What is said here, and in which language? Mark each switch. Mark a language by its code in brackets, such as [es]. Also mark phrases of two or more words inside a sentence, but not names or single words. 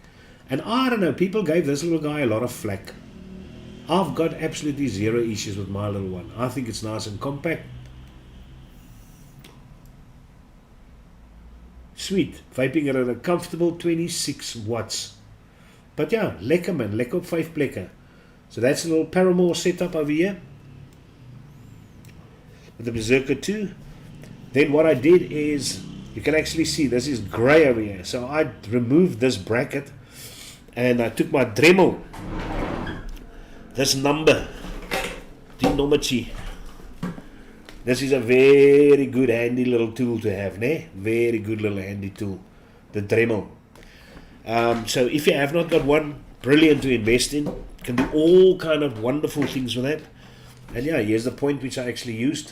[en] And I don't know, people gave this little guy a lot of flack. I've got absolutely zero issues with my little one. I think it's nice and compact. Sweet. Vaping it at a comfortable 26 watts. But yeah, [af] lekker man. Lekker op 5 plekken. [en] So that's a little Paramore setup over here. With the Berserker 2. Then what I did is, you can actually see this is grey over here. So I removed this bracket and I took my Dremel. This number, [af] die nommertjie. [en] This is a very good handy little tool to have, ne? Very good little handy tool, the Dremel. So if you have not got one, brilliant to invest in. Can do all kind of wonderful things with that. And yeah, here's the point which I actually used.